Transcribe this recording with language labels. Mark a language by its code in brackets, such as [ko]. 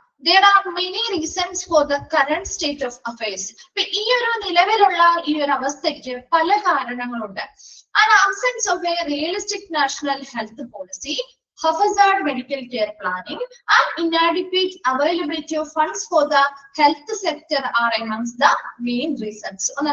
[en] There are many reasons for the current state of affairs. [ml] ഇപ്പൊ ഈ ഒരു നിലവിലുള്ള ഈ ഒരു അവസ്ഥയ്ക്ക് പല കാരണങ്ങളുണ്ട്. [en] An absence of a realistic national health policy, haphazard medical care planning, and inadequate availability of funds for the health sector are amongst the main reasons.